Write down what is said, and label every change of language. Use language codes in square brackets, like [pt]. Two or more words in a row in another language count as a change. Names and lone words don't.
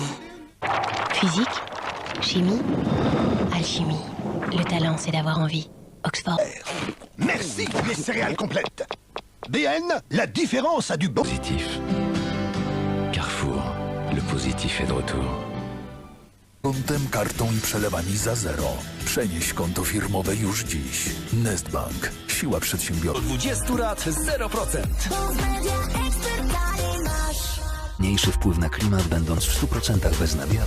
[fr] Physique, chimie, alchimie. Le talent, c'est d'avoir envie. Oxford. Merci, les céréales complètes. BN, la différence a du bon. Positif. Carrefour, le positif est de retour. [pl] Kontem, kartą i przelewami za zero. Przenieś konto firmowe już dziś. Nestbank. Siła przedsiębiorców. Do 20 lat 0%. Mniejszy wpływ na klimat, będąc w 100% bez nawiatu.